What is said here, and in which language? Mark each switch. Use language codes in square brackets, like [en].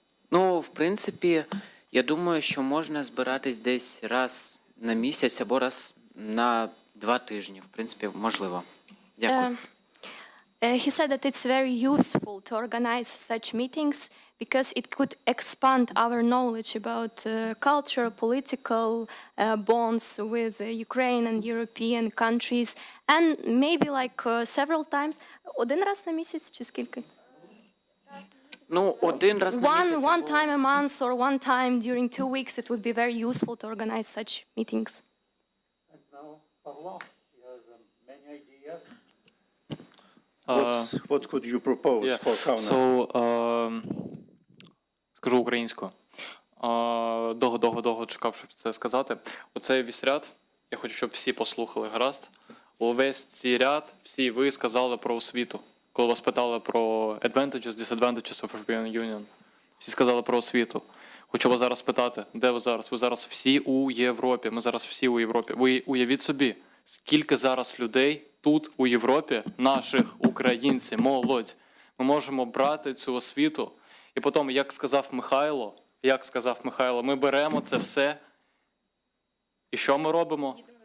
[uk] Ну, в принципі, я думаю, що можна збиратись десь раз на місяць або раз на 2 тижні. В принципі, можливо. Дякую. [en] He said that it's very useful to organize such meetings because it could expand our knowledge about culture, political bonds with Ukraine and European countries, and maybe like several times. [uk] Один раз на місяць чи скільки? Ну, один раз на місяць. [en] One time a month or one time during 2 weeks, it would be very useful to organize such meetings. And now, Pavlo, he has many ideas. What could you propose for Kaunas? [uk] So, скажу українською. Довго чекав, щоб це сказати. Оцей весь ряд, я хочу, щоб всі послухали, гаразд. Увесь цей ряд, всі ви сказали про освіту. Коли вас питали про [en] advantages, disadvantages of European Union. [uk] Всі сказали про освіту. Хочу вас зараз питати, де ви зараз? Ви зараз всі у Європі. Ми зараз всі у Європі. Ви уявіть собі, скільки зараз людей тут у Європі, наших українців, молодь. Ми можемо брати цю освіту. І потім, як сказав Михайло, ми беремо це все. І що ми робимо?